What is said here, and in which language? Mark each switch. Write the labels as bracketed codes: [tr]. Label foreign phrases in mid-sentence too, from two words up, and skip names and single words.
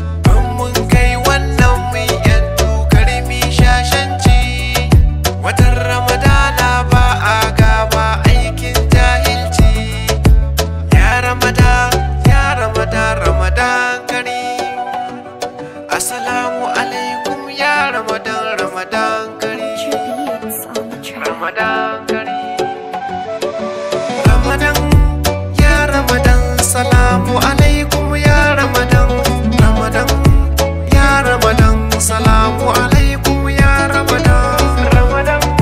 [ha] In mun kai wannan mu yi yantu, kar mu yi shashanci. Watan Ramadana ba a gaba aikin jahilci. [ar] يا رمضان، يا رمضان، رمضان كريم. السلام عليكم، يا رمضان، رمضان كريم. [en] Tributes on the track. [ar] رمضان كريم. رمضان، يا رمضان، سلام عليكم، يا رمضان. رمضان، يا رمضان، سلام عليكم، يا رمضان. Ramadan.